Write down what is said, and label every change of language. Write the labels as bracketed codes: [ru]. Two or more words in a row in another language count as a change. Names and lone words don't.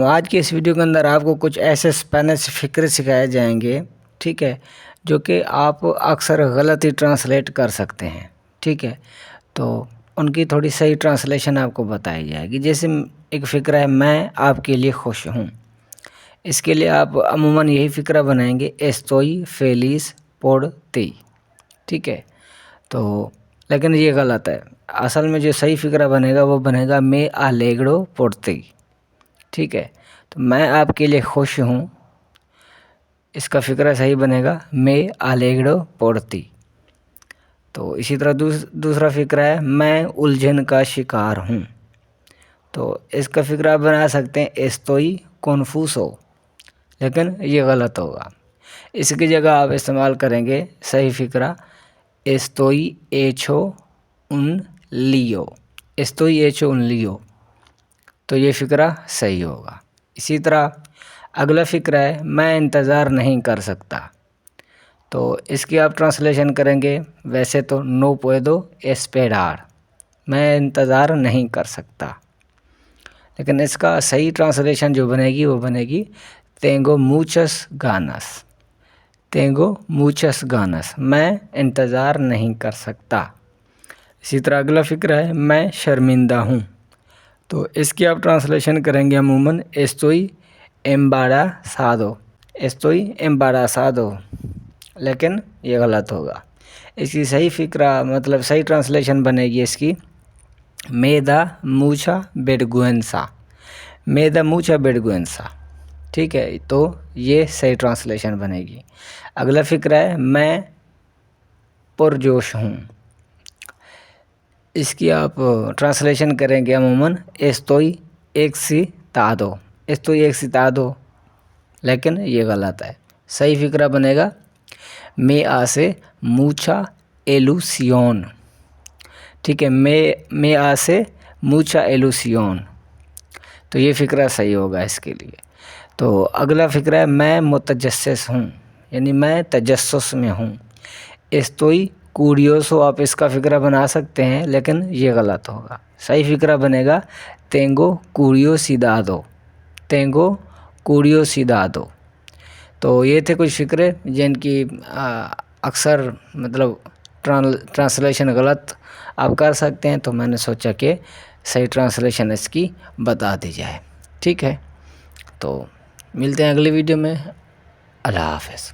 [ur] آج کی اس ویڈیو کے اندر آپ کو کچھ ایسے اسپینش فقرے سکھائے جائیں گے، ٹھیک ہے، جو کہ آپ اکثر غلط ہی ٹرانسلیٹ کر سکتے ہیں، ٹھیک ہے۔ تو ان کی تھوڑی صحیح ٹرانسلیشن آپ کو بتائی جائے گی۔ جیسے ایک فقرہ ہے، میں آپ کے لیے خوش ہوں۔ اس کے لیے آپ عموماً یہی فقرہ بنائیں گے، [es] estoy feliz por ti، [ur] ٹھیک ہے۔ تو لیکن یہ غلط ہے۔ اصل میں جو صحیح فقرہ بنے گا وہ بنے گا [es] me alegro por ti، [ur] ٹھیک ہے۔ تو میں آپ کے لیے خوش ہوں، اس کا فقرہ صحیح بنے گا [es] me alegro por ti۔ [ur] تو اسی طرح دوسرا فقرہ ہے، میں الجھن کا شکار ہوں۔ تو اس کا فقرہ آپ بنا سکتے ہیں [es] estoy confuso، [ur] لیکن یہ غلط ہوگا۔ اس کی جگہ آپ استعمال کریں گے صحیح فقرہ [es] estoy hecho un lío، estoy hecho un lío، [ur] تو یہ فقرہ صحیح ہوگا۔ اسی طرح اگلا فقرہ ہے، میں انتظار نہیں کر سکتا۔ تو اس کی آپ ٹرانسلیشن کریں گے ویسے تو [es] no puedo esperar، [ur] میں انتظار نہیں کر سکتا، لیکن اس کا صحیح ٹرانسلیشن جو بنے گی وہ بنے گی [es] tengo muchas ganas، tengo muchas ganas، [ur] میں انتظار نہیں کر سکتا۔ اسی طرح اگلا فقرہ ہے، میں شرمندہ ہوں۔ تو اس کی آپ ٹرانسلیشن کریں گے عموماً [es] estoy embarazado، estoy embarazado، [ur] لیکن یہ غلط ہوگا۔ اس کی صحیح فقرہ مطلب صحیح ٹرانسلیشن بنے گی اس کی [es] me da mucha vergüenza، me da mucha vergüenza، [ur] ٹھیک ہے۔ تو یہ صحیح ٹرانسلیشن بنے گی۔ اگلا فقرہ ہے، میں پرجوش ہوں۔ اس کی آپ ٹرانسلیشن کریں گے عموماً [es] estoy excitado، estoy excitado، [ur] لیکن یہ غلط ہے۔ [es] صحیح فقرہ بنے گا me hace mucha ilusión، [ur] ٹھیک ہے، [es] me hace mucha ilusión، [ur] تو یہ فقرہ صحیح ہوگا اس کے لیے۔ تو اگلا فقرہ ہے، میں متجسس ہوں، یعنی میں تجسس میں ہوں۔ [es] estoy curioso، [ur] آپ اس کا فقرہ بنا سکتے ہیں لیکن یہ غلط ہوگا۔ صحیح فقرہ بنے گا [es] tengo curiosidad، tengo curiosidad۔ [ur] تو یہ تھے کچھ فقرے جن کی اکثر مطلب ٹرانسلیشن غلط آپ کر سکتے ہیں، تو میں نے سوچا کہ صحیح ٹرانسلیشن اس کی بتا دی جائے، ٹھیک ہے۔ تو ملتے ہیں اگلی ویڈیو میں، اللہ حافظ۔